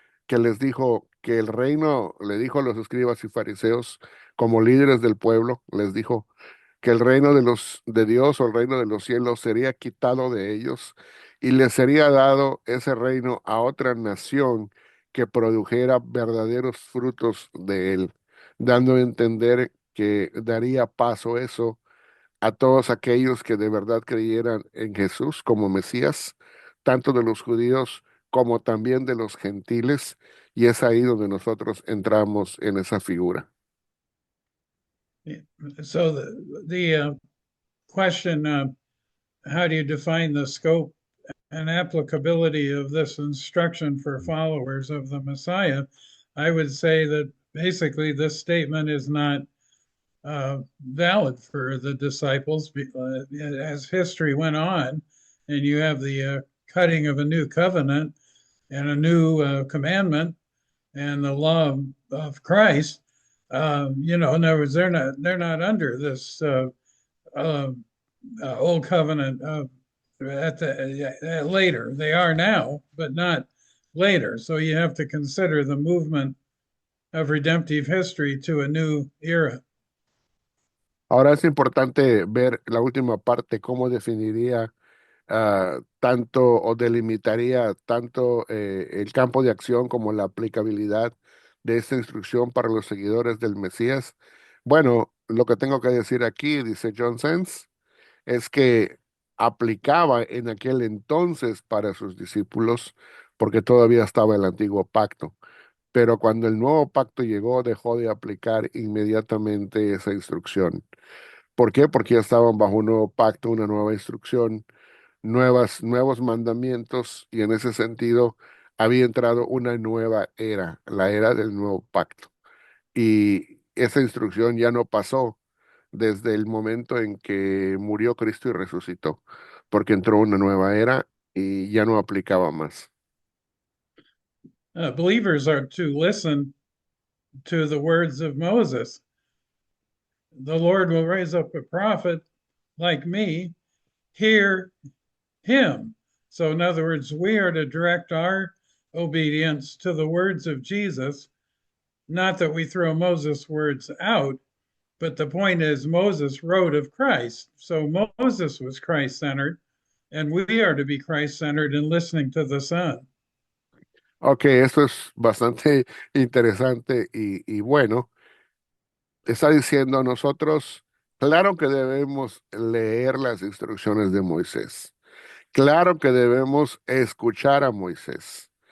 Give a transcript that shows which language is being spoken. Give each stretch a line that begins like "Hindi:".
Spanish: que les dijo que el reino, le dijo a los escribas y fariseos, como líderes del pueblo, les dijo que el reino de los de Dios o el reino de los cielos sería quitado de ellos y les sería dado ese reino a otra nación que produjera verdaderos frutos de él, dando a entender que daría paso eso a todos aquellos que de verdad creyeran en Jesús como Mesías, tanto de los judíos como también de los gentiles, y es ahí donde nosotros entramos en esa figura.
English: So the question, how do you define the scope and applicability of this instruction for followers of the Messiah? I would say that basically this statement is not valid for the disciples as history went on, and you have the cutting of a new covenant and a new commandment and the law of Christ. In other words, they're not under this uh, old covenant later. They are now, but not later. So you have to consider the movement of redemptive history to a new era.
Spanish: Ahora es importante ver la última parte, cómo definiría tanto o delimitaría tanto el campo de acción como la aplicabilidad de esta instrucción para los seguidores del Mesías. Bueno, lo que tengo que decir aquí, dice John Sens, es que aplicaba en aquel entonces para sus discípulos porque todavía estaba el antiguo pacto. Pero cuando el nuevo pacto llegó, dejó de aplicar inmediatamente esa instrucción. ¿Por qué? Porque ya estaban bajo un nuevo pacto, una nueva instrucción, nuevos mandamientos, y en ese sentido había entrado una nueva era, la era del nuevo pacto. Y esa instrucción ya no pasó desde el momento en que murió Cristo y resucitó, porque entró una nueva era y ya no aplicaba más.
English: Believers are to listen to the words of Moses. The Lord will raise up a prophet like me, hear him. So, in other words, we are to direct our obedience to the words of Jesus, not that we throw Moses' words out, but the point is, Moses wrote of Christ. So, Moses was Christ centered, and we are to be Christ centered in listening to the Son.
Spanish: Ok, esto es bastante interesante y bueno. Está diciendo nosotros, claro que debemos leer las instrucciones de Moisés. Claro que debemos escuchar a Moisés.